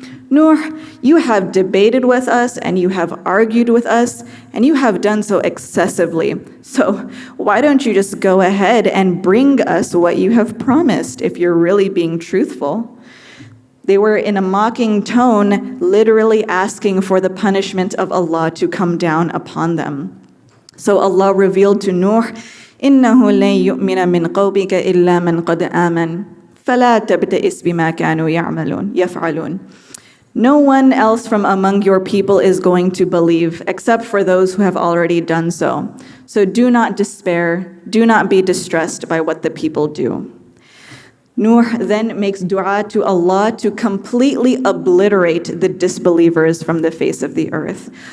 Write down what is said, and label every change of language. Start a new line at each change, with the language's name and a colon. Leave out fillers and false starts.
English: Nuh, you have debated with us and you have argued with us and you have done so excessively. So why don't you just go ahead and bring us what you have promised if you're really being truthful? They were in a mocking tone, literally asking for the punishment of Allah to come down upon them. So Allah revealed to Nuh,
Arabic: إِنَّهُ لَن يُؤْمِنَ مِنْ قَوْمِكَ إِلَّا مَنْ قَدْ آمَنَ فَلَا تَبْتَئِسْ بِمَا كَانُوا يَفْعَلُونَ.
English: No one else from among your people is going to believe, except for those who have already done so. So do not despair, do not be distressed by what the people do. Nuh then makes dua to Allah to completely obliterate the disbelievers from the face of the earth.